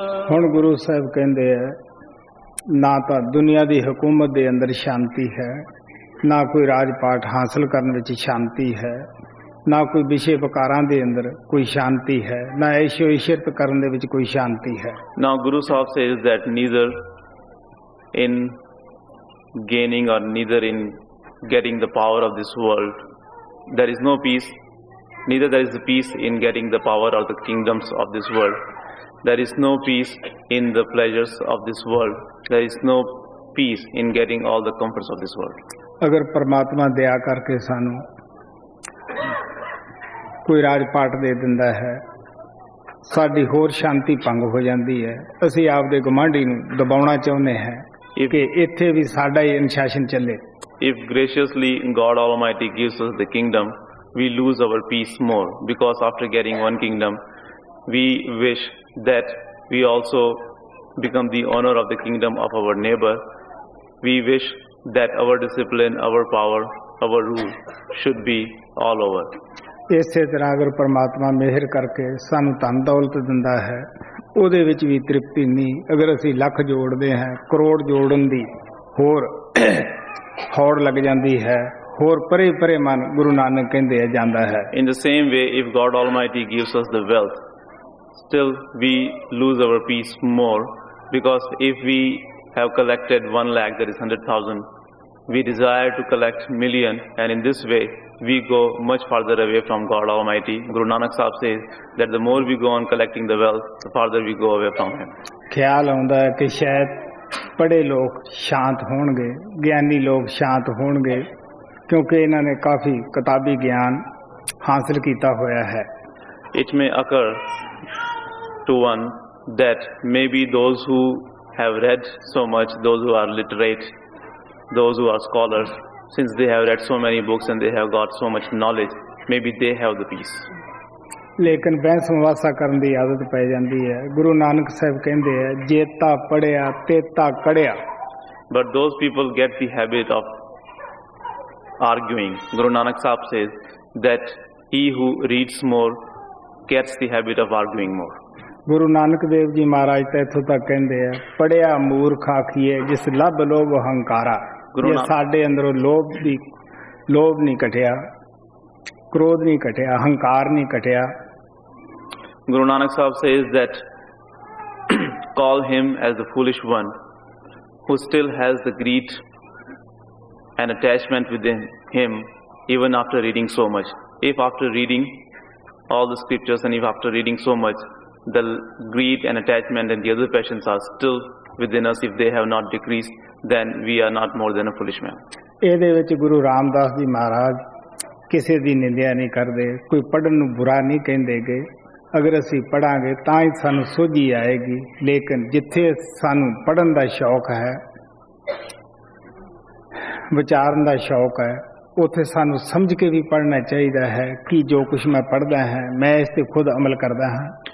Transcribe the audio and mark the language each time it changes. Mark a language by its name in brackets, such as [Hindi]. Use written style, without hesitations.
[Punjabi] ਹੁਣ ਗੁਰੂ ਸਾਹਿਬ ਕਹਿੰਦੇ ਆ ਨਾ ਤਾਂ ਦੁਨੀਆ ਦੀ ਹਕੂਮਤ ਦੇ ਅੰਦਰ ਸ਼ਾਂਤੀ ਹੈ, ਨਾ ਕੋਈ ਰਾਜ ਪਾਠ ਹਾਸਲ ਕਰਨ ਵਿੱਚ ਸ਼ਾਂਤੀ ਹੈ, ਨਾ ਕੋਈ ਵਿਸ਼ੇ ਵਿਕਾਰਾਂ ਦੇ ਅੰਦਰ ਕੋਈ ਸ਼ਾਂਤੀ ਹੈ, ਨਾ ਐਸ਼ੋ ਇਸ਼ਰਤ ਕਰਨ ਦੇ ਵਿੱਚ ਕੋਈ ਸ਼ਾਂਤੀ ਹੈ। [English] Now Guru Sahib says that neither in gaining or neither in getting the power of this world there is no peace, neither there is the peace in getting the power of the kingdoms of this world. There is no peace in the pleasures of this world. There is no peace in getting all the comforts of this world. [Punjabi] ਅਗਰ ਪਰਮਾਤਮਾ ਦਇਆ ਕਰਕੇ ਸਾਨੂੰ ਕੋਈ ਰਾਜ ਪਾਠ ਦੇ ਦਿੰਦਾ ਹੈ, ਸਾਡੀ ਹੋਰ ਸ਼ਾਂਤੀ ਭੰਗ ਹੋ ਜਾਂਦੀ ਹੈ। ਅਸੀਂ ਆਪਦੇ ਗੁਆਂਢੀ ਨੂੰ ਦਬਾਉਣਾ ਚਾਹੁੰਦੇ ਹਾਂ ਕਿ ਇੱਥੇ ਵੀ ਸਾਡਾ ਹੀ ਅਨੁਸ਼ਾਸਨ ਚੱਲੇ। [English] If graciously God Almighty gives us the kingdom, we lose our peace more, because after getting one kingdom, we wish that we also become the owner of the kingdom of our neighbor. We wish that our discipline, our power, our rule should be all over. [Punjabi] ਇਸੇ ਤਰ੍ਹਾਂ ਅਗਰ ਪਰਮਾਤਮਾ ਮਿਹਰ ਕਰਕੇ ਸਾਨੂੰ ਧਨ ਦੌਲਤ ਦਿੰਦਾ ਹੈ, ਉਹਦੇ ਵਿੱਚ ਵੀ ਤ੍ਰਿਪਤੀ ਨਹੀਂ। ਅਗਰ ਅਸੀਂ ਲੱਖ ਜੋੜਦੇ ਹਾਂ, ਕਰੋੜ ਜੋੜਨ ਦੀ ਹੋਰ ਹੌੜ ਲੱਗ ਜਾਂਦੀ ਹੈ, ਹੋਰ ਪਰੇ ਪਰੇ ਮਨ ਗੁਰੂ ਨਾਨਕ ਕਹਿੰਦੇ ਆ ਜਾਂਦਾ ਹੈ। [English] In the same way, if God Almighty gives us the wealth, still we lose our peace more, because if we have collected 1 lakh, that is 100,000, we desire to collect million, and in this way we go much farther away from God Almighty. Guru Nanak Sahib says that the more we go on collecting the wealth, the farther we go away from Him. [Punjabi] ਖਿਆਲ ਆਉਂਦਾ ਹੈ ਕਿ ਸ਼ਾਇਦ ਪੜ੍ਹੇ ਲੋਕ ਸ਼ਾਂਤ ਹੋਣਗੇ, ਗਿਆਨੀ ਲੋਕ ਸ਼ਾਂਤ ਹੋਣਗੇ, ਕਿਉਂਕਿ ਇਹਨਾਂ ਨੇ ਕਾਫੀ ਕਿਤਾਬੀ ਗਿਆਨ ਹਾਸਲ ਕੀਤਾ ਹੋਇਆ ਹੈ। [English] It may occur to one that maybe those who have read so much, those who are literate, those who are scholars, since they have read so many books and they have got so much knowledge, maybe they have the peace. [Punjabi] ਲੇਕਿਨ ਬਹਿਸ ਮੁਬਾਸਾ ਕਰਨ ਦੀ ਆਦਤ ਪੈ ਜਾਂਦੀ ਹੈ। ਗੁਰੂ ਨਾਨਕ ਸਾਹਿਬ ਕਹਿੰਦੇ ਆ ਜੇਤਾ ਪੜਿਆ ਤੇਤਾ ਕੜਿਆ। [English] But those people get the habit of arguing. Guru Nanak Sahib says that he who reads more gets the habit of arguing more. [Punjabi] Guru Nanak Dev ji ਮਹਾਰਾਜ ਤਾਂ ਇੱਥੋਂ ਤੱਕ ਕਹਿੰਦੇ ਆ ਪੜਿਆ ਮੂਰਖ ਆਖੀਏ ਜਿਸ ਲੱਭ ਲੋਭ ਹੰਕਾਰਾ। ਜੇ ਸਾਡੇ ਅੰਦਰੋਂ ਲੋਭ ਨਹੀਂ ਘਟਿਆ, ਕ੍ਰੋਧ ਨਹੀਂ ਘਟਿਆ, ਹੰਕਾਰ ਨਹੀਂ ਘਟਿਆ। [English] Guru Nanak Sahib says that call him as the foolish one who still has the greed and attachment within him even after reading so much. If after reading all the scriptures and if after reading so much the greed and attachment and the other passions are still within us, if they have not decreased, then we are not more than a foolish man. [Punjabi] ਇਹਦੇ ਵਿੱਚ ਗੁਰੂ ਰਾਮਦਾਸ ਜੀ ਮਹਾਰਾਜ ਕਿਸੇ ਦੀ ਨਿੰਦਿਆ ਨਹੀਂ ਕਰਦੇ, ਕੋਈ ਪੜ੍ਹਨ ਨੂੰ ਬੁਰਾ ਨਹੀਂ ਕਹਿੰਦੇਗੇ। ਅਗਰ ਅਸੀਂ ਪੜਾਂਗੇ ਤਾਂ ਹੀ ਸਾਨੂੰ ਸੋਝੀ ਆਏਗੀ, ਲੇਕਿਨ ਜਿੱਥੇ ਸਾਨੂੰ ਪੜ੍ਹਨ ਦਾ ਸ਼ੌਕ ਹੈ, ਵਿਚਾਰਨ ਦਾ ਸ਼ੌਕ ਹੈ, ਉੱਥੇ ਸਾਨੂੰ ਸਮਝ ਕੇ ਵੀ ਪੜ੍ਹਨਾ ਚਾਹੀਦਾ ਹੈ ਕਿ ਜੋ ਕੁਝ ਮੈਂ ਪੜ੍ਹਦਾ ਹਾਂ ਮੈਂ ਇਸ ਤੇ ਖੁਦ ਅਮਲ ਕਰਦਾ ਹਾਂ।